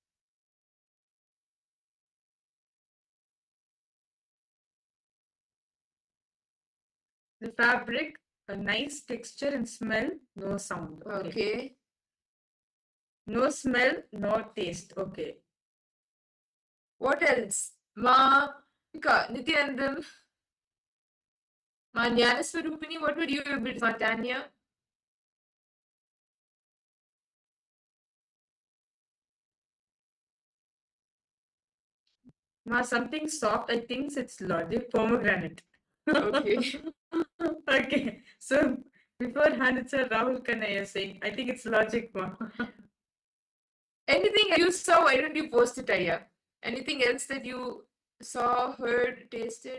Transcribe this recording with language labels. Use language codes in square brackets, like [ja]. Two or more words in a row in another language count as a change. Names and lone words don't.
[en] The fabric, a nice texture and smell, no sound. Okay. No smell, no taste. Okay. What else? Ma Nityanandam. Ma Jnanaswarupini. What would you be? Ma Tanya. Ma, something soft, I think it's logic, pomegranate. Okay. Okay. So beforehand, it's a Rahul Kannaya saying, I think it's logic, ma. Anything you saw, why don't you post it, Aya? Anything else that you saw, heard, tasted?